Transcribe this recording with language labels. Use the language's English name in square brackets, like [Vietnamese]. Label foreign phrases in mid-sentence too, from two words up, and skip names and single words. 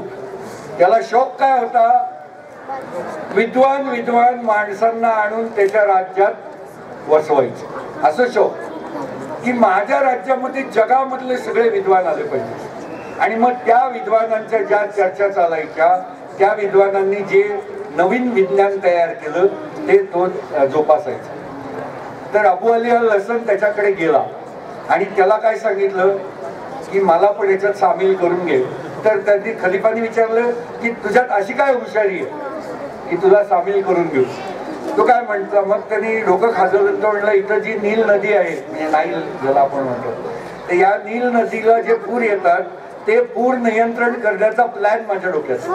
[Marathi] त्याला शौक काय होता, विद्वान माणसांना आणून त्याच्या राज्यात वसवायचं, असं शौक की माझ्या राज्यामध्ये जगामधले सगळे विद्वान आले पाहिजे. आणि मग त्या विद्वानांच्या ज्या चर्चा चालायच्या त्या विद्वानांनी जे नवीन विज्ञान तयार केलं ते तो जोपासायचा. तर अबू अली अल हसन त्याच्याकडे गेला आणि त्याला काय सांगितलं की मला पण याच्यात सामील करून घे. तर त्यांनी खलिफाने विचारलं की तुझ्यात अशी काय हुशारी आहे की तुला सामील करून घेऊ. तो काय म्हटला, मग त्यांनी डोकं खाजवलं. तो म्हणला इथं जी नील नदी आहे, म्हणजे नाईल ज्याला आपण म्हणतो, तर या नील नदीला जे पूर येतात ते पूर नियंत्रण करण्याचा प्लॅन माझ्या डोक्यात.